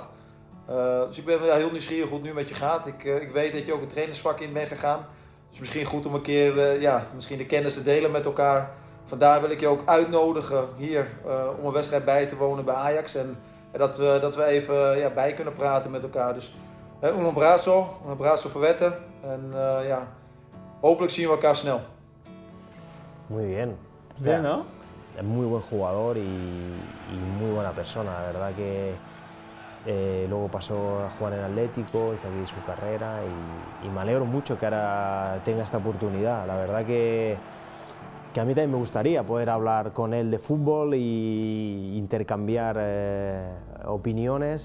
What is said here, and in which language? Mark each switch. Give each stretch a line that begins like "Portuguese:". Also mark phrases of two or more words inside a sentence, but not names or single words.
Dutch: Dus ik ben heel nieuwsgierig hoe het nu met je gaat. Ik weet dat je ook een trainersvak in bent gegaan. Dus misschien goed om een keer misschien de kennis te delen met elkaar. Vandaar wil ik je ook uitnodigen hier om een wedstrijd bij te wonen bij Ajax. En dat we even bij kunnen praten met elkaar.
Spanish: Dus un abrazo fuerte.
Dutch: En hopelijk zien we elkaar snel.
Spanish: Muy bien. Bien, ¿no? Es muy buen jugador y muy buena persona. La verdad que luego pasó a jugar en Atlético, hizo aquí su carrera y me alegro mucho que ahora tenga esta oportunidad. La verdad que a mí también me gustaría poder hablar con él de fútbol y intercambiar opiniones.